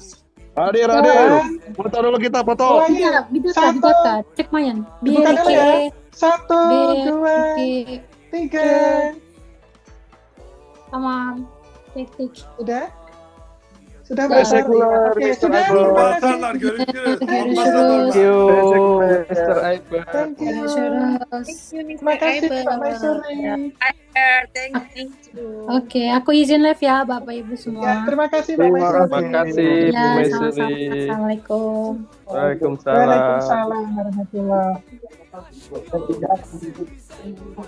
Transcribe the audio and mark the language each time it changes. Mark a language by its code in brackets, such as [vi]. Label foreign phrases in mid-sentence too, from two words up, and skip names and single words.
[id] Hadir. Foto dulu kita, foto. Mulai Iya, dicatat, Satu. dicatat. Cek Mayan. Dibuka dulu ya. Biar 1, Biar 2, 3. [tr] Tamam. Tik. [id] Udah? Sudah [tr] Teşekkürler, [id] Oke, Mr. sudah. Aibel. Terima kasih. [tr] Ambasadorlar görüşürüz. Görüşürüz. Ambasadorlar. [en] Thank you, Mr. Aiba. Thank you. [id] Terima kasih Pak Maisuri. Oke, aku izin live ya Bapak Ibu Ya, semua. terima kasih Pak Terima Maisuri. Terima kasih, Bu Ya, Maisuri. sama-sama. Assalamualaikum. Waalaikumsalam. [ar] وعليكم السلام ورحمة الله وبركاته.